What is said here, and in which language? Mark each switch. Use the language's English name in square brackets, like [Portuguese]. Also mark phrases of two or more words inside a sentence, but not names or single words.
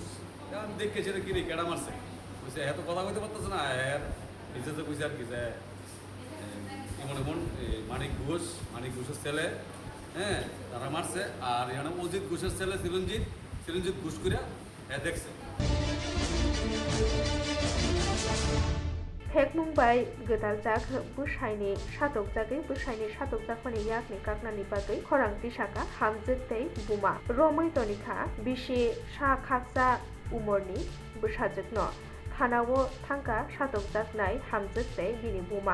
[Bangla] আমি দেখে সেটা কিনে কেডা মারছে, বুঝছে হ্যাঁ তো কথা কইতে পারতেছে না। হ্যাঁ নিজে তো কইছে আর কি যে এমন মানিক ঘোষের ছেলে, হ্যাঁ তারা মারছে। আর এখানে অজিত ঘোষের ছেলে চিরঞ্জিত ঘোষ করে হ্যাঁ দেখছে। [Kok Borok] Hekmungbai Gedalzak Bushhaini Shatokjagui Bushhaini Shatokjakmani yakni kaknani bagui khorang tisaka hamjektei buma romoi tonikha bishi shakhaksa umorni bushajekno thanao thangka shatokjaknai hamjektei bini buma